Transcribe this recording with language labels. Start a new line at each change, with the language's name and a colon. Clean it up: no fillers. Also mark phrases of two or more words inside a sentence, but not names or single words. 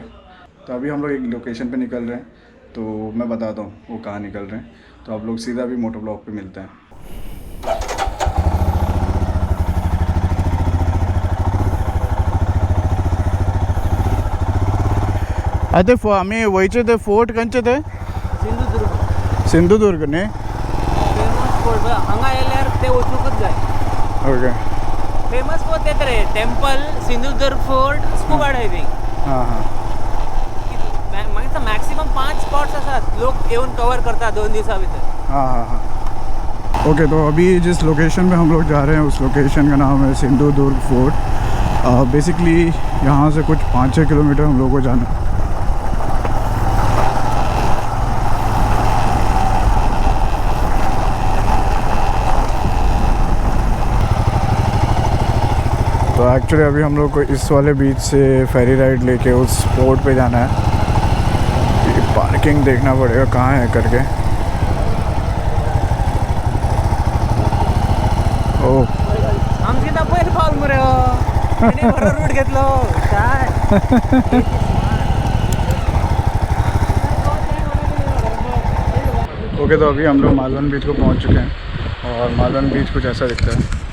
Hindi: तो अभी हम लोग एक लोकेशन पे निकल रहे हैं, तो मैं बताता हूँ वो कहाँ निकल रहे हैं। तो आप लोग सीधा भी
English: motor block
Hindi: पे मिलते हैं।
Konkani: अरे आम्ही वयचे ते फोर्ट खंयचे ते सिंधुदुर्ग न्ही
English: famous fort
Konkani: हांगा येयल्यार ते वचूंकच जाय. ओके
English: famous fort
Konkani: तेच रे, टेम्पल, सिंधुदुर्ग फोर्ट,
English: scuba diving.
Konkani: हां हां मागीर मॅक्सिमम 5 स्पॉट्स आसात लोक येऊन कवर करतात 2 दिवसा भितर.
Hindi: हाँ हाँ हाँ। ओके, तो अभी जिस लोकेशन पे हम लोग जा रहे हैं उस लोकेशन का नाम है सिंधुदुर्ग फोर्ट। बेसिकली यहाँ से कुछ 5-6 किलोमीटर हम लोग को जाना है। तो एक्चुअली अभी हम लोग को इस वाले बीच से
English: ferry ride
Hindi: लेके उस पोर्ट पे जाना है। पार्किंग देखना पड़ेगा कहाँ है करके। ओह
Konkani: आमची ना पहिले पाऊल मरे आणि बरोबर रूट घेतलो काय.
Hindi: ओके, तो अभी हम लोग मालवन बीच को पहुंच चुके हैं और मालवन बीच कुछ ऐसा दिखता है।